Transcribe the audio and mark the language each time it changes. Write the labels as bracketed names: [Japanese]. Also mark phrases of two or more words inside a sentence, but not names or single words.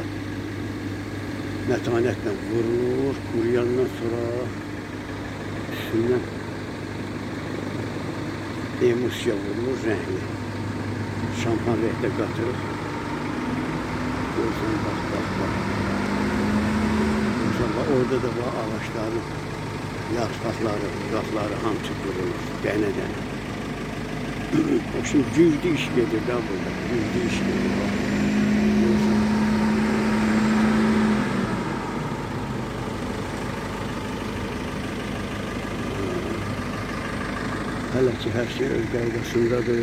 [Azerbaijani] Metanetle vurulur, kuruyandan sonra üstünden emulsiya vurulur, renkli. Şampan renkte katırır. Görürsen bak. Görürsen bak, orada da var ağaçların yarpaqları, budaqları hamısı durulur, dənə. Şimdi güclü iş gedir da burada, güclü iş gedir. Görürsen. Hələ ki hər şey öz qaydasındadır.